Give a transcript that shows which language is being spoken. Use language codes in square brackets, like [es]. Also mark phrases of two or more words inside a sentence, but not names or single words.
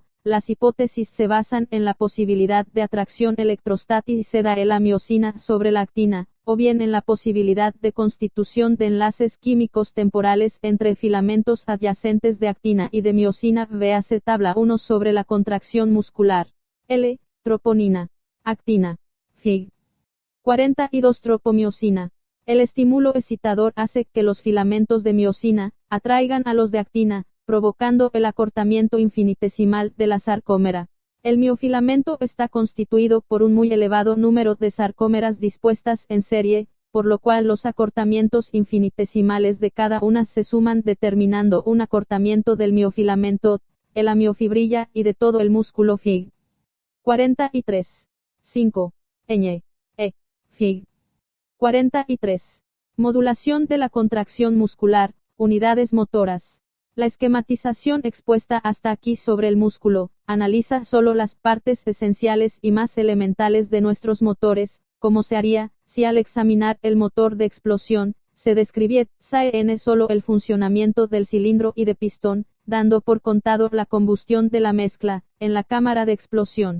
[es] Las hipótesis se basan en la posibilidad de atracción electrostática de la miosina sobre la actina, o bien en la posibilidad de constitución de enlaces químicos temporales entre filamentos adyacentes de actina y de miosina. Véase tabla 1 sobre la contracción muscular. L. Troponina. Actina. Fig. 42. Tropomiosina. El estímulo excitador hace que los filamentos de miosina atraigan a los de actina, provocando el acortamiento infinitesimal de la sarcómera. El miofilamento está constituido por un muy elevado número de sarcómeras dispuestas en serie, por lo cual los acortamientos infinitesimales de cada una se suman determinando un acortamiento del miofilamento, de la miofibrilla y de todo el músculo. Fig. 43. 5. Ñ. Fig. 43. Modulación de la contracción muscular, unidades motoras. La esquematización expuesta hasta aquí sobre el músculo, analiza solo las partes esenciales y más elementales de nuestros motores, como se haría, si al examinar el motor de explosión, se describiese solo el funcionamiento del cilindro y de pistón, dando por contado la combustión de la mezcla, en la cámara de explosión.